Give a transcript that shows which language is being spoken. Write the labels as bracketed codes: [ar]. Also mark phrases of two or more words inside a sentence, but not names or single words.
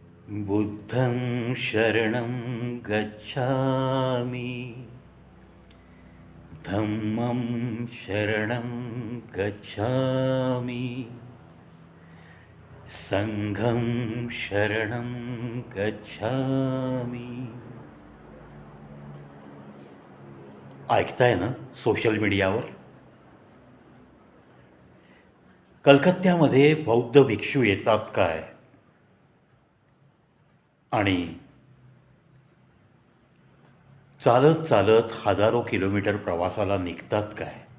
[pi] बुद्धं शरणं गच्छामि धम्मं शरणं गच्छामि संघं शरणं गच्छामि. [mr] ऐकताय ना सोशल मीडियावर? कलकत्त्यामध्ये बौद्ध भिक्षू येतात काय आणि चालत चालत हजारो किलोमीटर प्रवासाला निघतात काय?